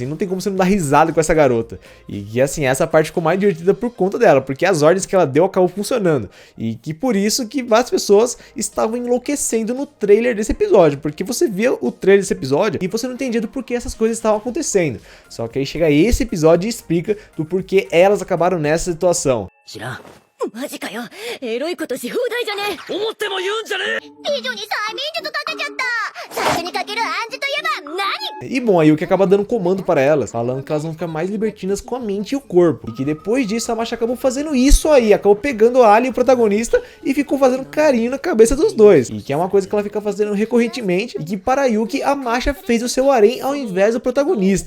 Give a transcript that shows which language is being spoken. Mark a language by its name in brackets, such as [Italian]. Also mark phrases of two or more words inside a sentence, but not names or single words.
[Portuguese] Não tem como você não dar risada com essa garota. E que assim, essa parte ficou mais divertida por conta dela, porque as ordens que ela deu acabou funcionando. E que por isso que várias pessoas estavam enlouquecendo no trailer desse episódio, porque você via o trailer desse episódio e você não entendia do porquê essas coisas estavam acontecendo. Só que aí chega esse episódio e explica do porquê elas acabaram nessa situação. [Japanese] 知らん。マジかよ。エロいことし放題じゃね。思っても言うんじゃねえ。美女に催眠術かけちゃった。最初にかける暗示といえば何？ [Portuguese] E bom, aí o que acaba dando comando para elas, falando que elas vão ficar mais libertinas com a mente e o corpo. E que depois disso a Masha acabou fazendo isso aí, acabou pegando a Ali, o protagonista, e ficou fazendo carinho na cabeça dos dois. E que é uma coisa que ela fica fazendo recorrentemente, e que para a Yuki a Masha fez o seu harém ao invés do protagonista.